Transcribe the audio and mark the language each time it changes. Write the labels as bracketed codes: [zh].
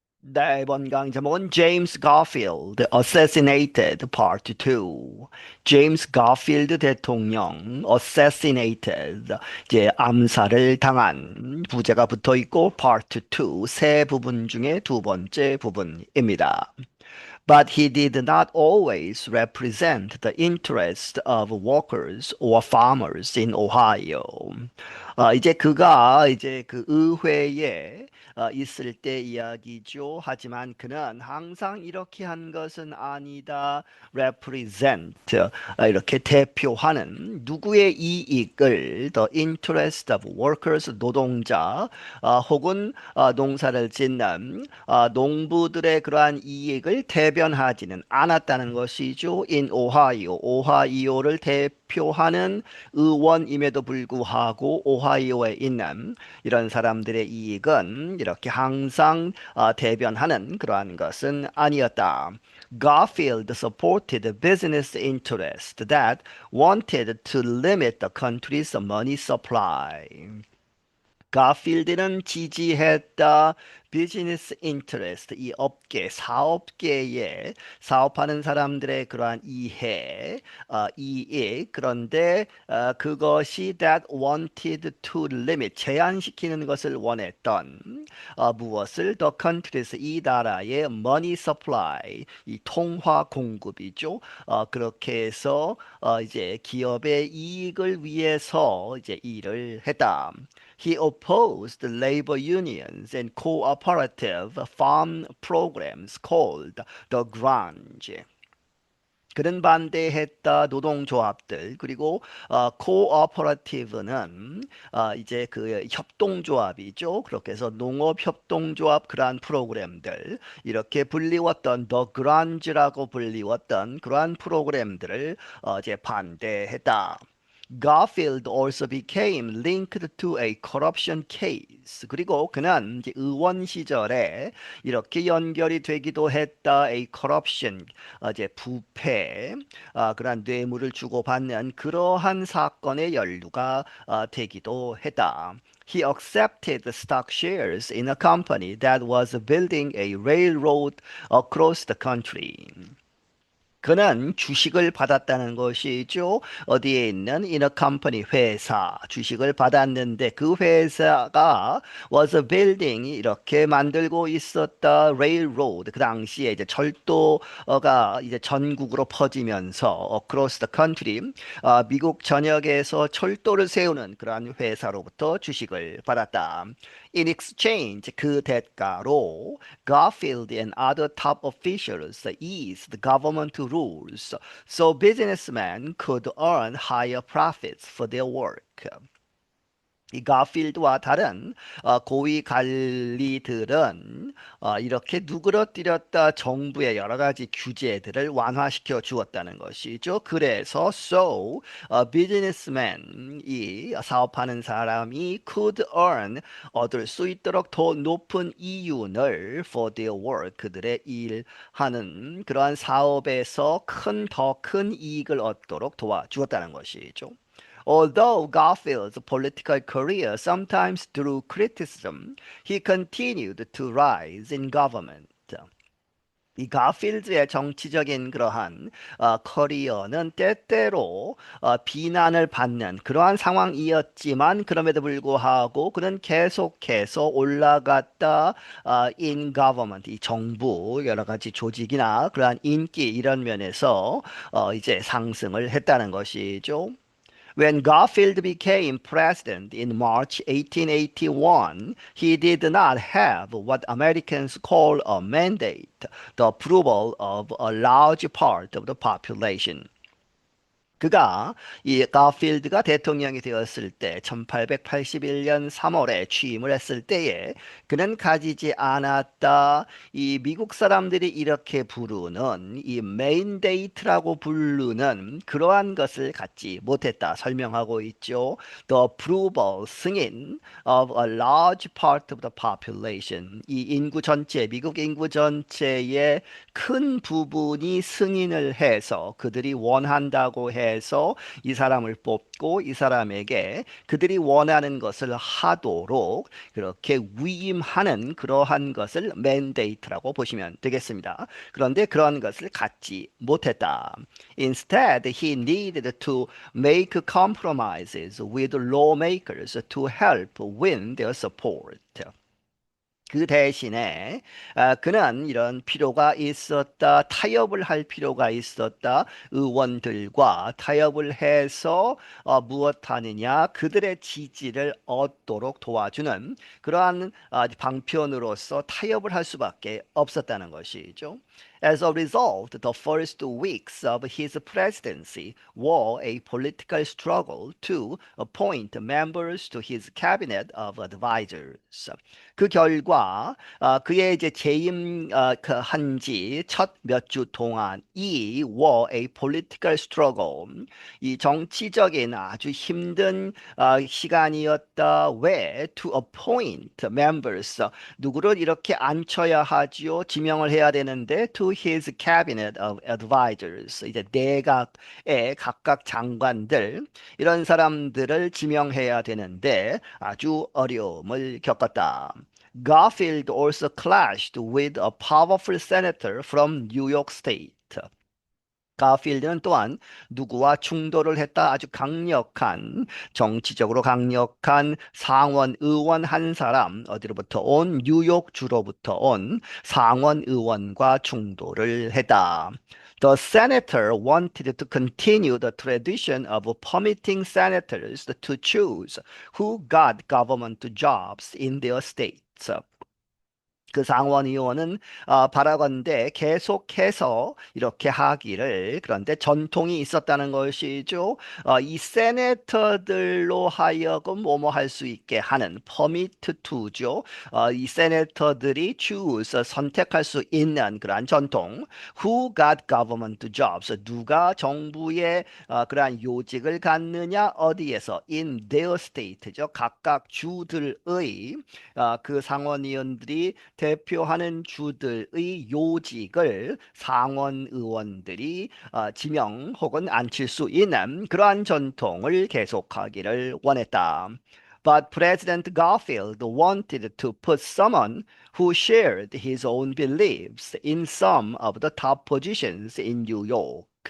[ko] 네, 이번 강의 제목은 James Garfield Assassinated Part 2. 제임스 가필드 대통령 Assassinated 이제 암살을 당한 부제가 붙어 있고 Part 2 세 부분 중에 두 번째 부분입니다. [en] But he did not always represent the interest of workers or farmers in Ohio. [ko] 이제 그가 이제 그 의회에 있을 때 이야기죠. 하지만 그는 항상 이렇게 한 것은 아니다. represent 이렇게 대표하는 누구의 이익을 [en] the interest of workers [ko] 노동자 혹은 농사를 짓는 농부들의 그러한 이익을 대변하지는 않았다는 것이죠. in 오하이오, 오하이오를 대표하는 의원임에도 불구하고 오하이오에 있는 이런 사람들의 이익은 이렇게 항상 대변하는 그러한 것은 아니었다. [en] Garfield supported business interests that wanted to limit the country's money supply. [ko] 가필드는 지지했다. 비즈니스 인터레스트, 이 업계, 사업계에 사업하는 사람들의 그러한 이익. 그런데 그것이 [en] that wanted to limit, [ko] 제한시키는 것을 원했던 무엇을 [en] the countries, [ko] 이 나라의 [en] money supply, [ko] 이 통화 공급이죠. 그렇게 해서 이제 기업의 이익을 위해서 이제 일을 했다. [en] He opposed labor unions and cooperative farm programs called the Grunge. [ko] 그는 반대했다 노동조합들 그리고 코오퍼레이티브는 이제 그 협동조합이죠. 그렇게 해서 농업협동조합 그러한 프로그램들 이렇게 불리웠던 더 그란지라고 불리웠던 그러한 프로그램들을 이제 반대했다. [en] Garfield also became linked to a corruption case. [ko] 그리고 그는 이제 의원 시절에 이렇게 연결이 되기도 했다. A corruption, 이제 부패, 그러한 뇌물을 주고받는 그러한 사건의 연루가 되기도 했다. [en] He accepted the stock shares in a company that was building a railroad across the country. [ko] 그는 주식을 받았다는 것이죠. 어디에 있는 [en] in a company [ko] 회사 주식을 받았는데 그 회사가 [en] was building [ko] 이렇게 만들고 있었다 railroad 그 당시에 이제 철도가 이제 전국으로 퍼지면서 [en] across the country [ko] 미국 전역에서 철도를 세우는 그러한 회사로부터 주식을 받았다. [en] In exchange [ko] 그 대가로 [en] Garfield and other top officials eased government rules so businessmen could earn higher profits for their work. [ko] 이 가필드와 다른 고위 관리들은 이렇게 누그러뜨렸다 정부의 여러 가지 규제들을 완화시켜 주었다는 것이죠. 그래서 businessman이 사업하는 사람이 [en] could earn [ko] 얻을 수 있도록 더 높은 이윤을 [en] for their work [ko] 그들의 일하는 그러한 사업에서 더 큰 이익을 얻도록 도와주었다는 것이죠. [en] Although Garfield's political career sometimes drew criticism, he continued to rise in government. [ko] 이 가필드의 정치적인 그러한 커리어는 때때로 비난을 받는 그러한 상황이었지만 그럼에도 불구하고 그는 계속해서 올라갔다 [en] in government [ko] 이 정부 여러 가지 조직이나 그러한 인기 이런 면에서 이제 상승을 했다는 것이죠. [en] When Garfield became president in March 1881, he did not have what Americans call a mandate, the approval of a large part of the population. [ko] 그가 이 가필드가 대통령이 되었을 때 1881년 3월에 취임을 했을 때에 그는 가지지 않았다. 이 미국 사람들이 이렇게 부르는 이 맨데이트라고 부르는 그러한 것을 갖지 못했다. 설명하고 있죠. [en] The approval [ko] 승인 [en] of a large part of the population. [ko] 이 인구 전체, 미국 인구 전체의 큰 부분이 승인을 해서 그들이 원한다고 해 해서 이 사람을 뽑고 이 사람에게 그들이 원하는 것을 하도록 그렇게 위임하는 그러한 것을 mandate라고 보시면 되겠습니다. 그런데 그런 것을 갖지 못했다. [en] Instead, he needed to make compromises with lawmakers to help win their support. [ko] 그 대신에 그는 이런 필요가 있었다. 타협을 할 필요가 있었다. 의원들과 타협을 해서 무엇하느냐? 그들의 지지를 얻도록 도와주는 그러한 방편으로서 타협을 할 수밖에 없었다는 것이죠. [en] As a result, the first weeks of his presidency were a political struggle to appoint members to his cabinet of advisors. [ko] 그 결과 그의 이제 재임 한지 첫 몇 주 동안 이 [en] were a political struggle [ko] 이 정치적인 아주 힘든 시간이었다. 왜? [en] To appoint members [ko] 누구를 이렇게 앉혀야 하지요? 지명을 해야 되는데 [en] to his cabinet of advisors [ko] 이제 내각의 각각 장관들 이런 사람들을 지명해야 되는데 아주 어려움을 겪었다. [en] Garfield also clashed with a powerful senator from New York State. [ko] 가필드는 또한 누구와 충돌을 했다. 아주 강력한 정치적으로 강력한 상원 의원 한 사람 어디로부터 온 뉴욕 주로부터 온 상원 의원과 충돌을 했다. [en] The senator wanted to continue the tradition of permitting senators to choose who got government jobs in their states. [ko] 그 상원의원은 바라건대 계속해서 이렇게 하기를 그런데 전통이 있었다는 것이죠. 이 세네터들로 하여금 뭐뭐 할 수 있게 하는 퍼미트 투죠. 이 세네터들이 choose 선택할 수 있는 그러한 전통. [en] Who got government jobs? [ko] 누가 정부의 그러한 요직을 갖느냐? 어디에서? [en] In their state [ko] 죠. 각각 주들의 그 상원의원들이 대표하는 주들의 요직을 상원 의원들이 지명 혹은 앉힐 수 있는 그러한 전통을 계속하기를 원했다. [en] But President Garfield wanted to put someone who shared his own beliefs in some of the top positions in New York.